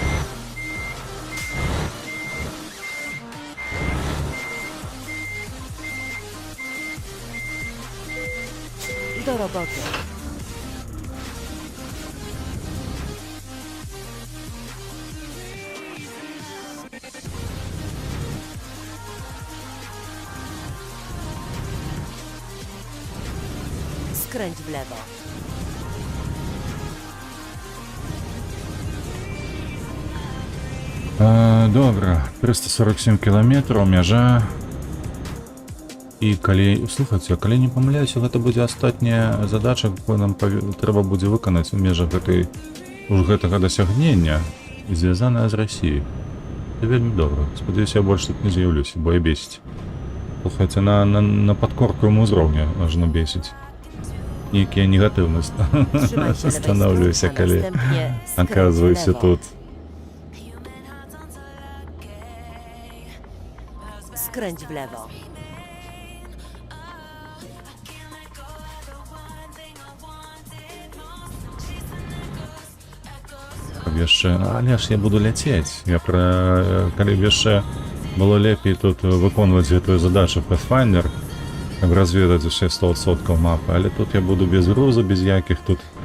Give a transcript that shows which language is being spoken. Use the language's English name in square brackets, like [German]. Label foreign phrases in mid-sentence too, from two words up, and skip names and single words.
[Polish] Do roboty. Skręć w lewo. [Belarusian] Добра, 347 кіламетраў, мяжа. І калі, слухайце, калі не памыляюся, гэта будзе астатняя задача, якую нам трэба будзе выканаць у межах гэтага дасягнення, звязаная з Расіяй. Це вельмі добра. Спадзяюся, я больш тут не з'яўлюся, бо я бесіць. Слухайце, на падкорковым узроўні ажно бесіць. Нейкія негатыўнасць станаўлюся, калі аказваюся тут. [Polish] Skręć w lewo. [Belarusian] Яшчэ, але ж я буду ляцець. Калі б яшчэ было лепей тут выконваць гэтую задачу Pathfinder, каб разведаць усе 100% мапы, але тут я буду без груза, без якіх тут.